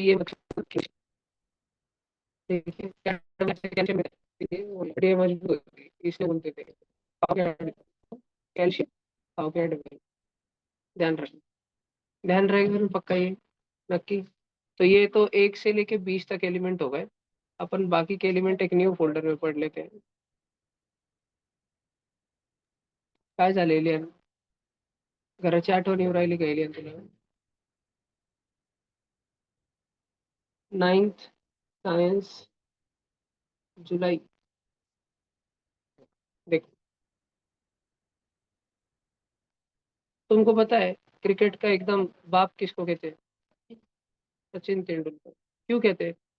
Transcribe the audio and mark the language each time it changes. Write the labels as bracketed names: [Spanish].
[Hindi] ये मतलब देखिए, कैल्शियम से कैल्शियम मिलता है, वो हड्डियां मजबूत होती है, इसलिए बोलते थे खाओ कैल्शियम, खाओ कैडबरी। ध्यान रखना। ध्यान रहेगा ना पक्का ये? नक्की। तो ये तो 1 से लेके 20 तक एलिमेंट हो गए। अपन बाकी के एलिमेंट एक न्यू फोल्डर में पढ़ लेते हैं। [Marathi] काय झालं एलियन? घराची आठवण येऊ राहिली का एलियन तुला? [Hindi] 9th साइंस जुलाई। देख, तुमको पता है क्रिकेट का एकदम बाप किसको कहते हैं? सचिन तेंदुलकर। क्यों कहते हैं?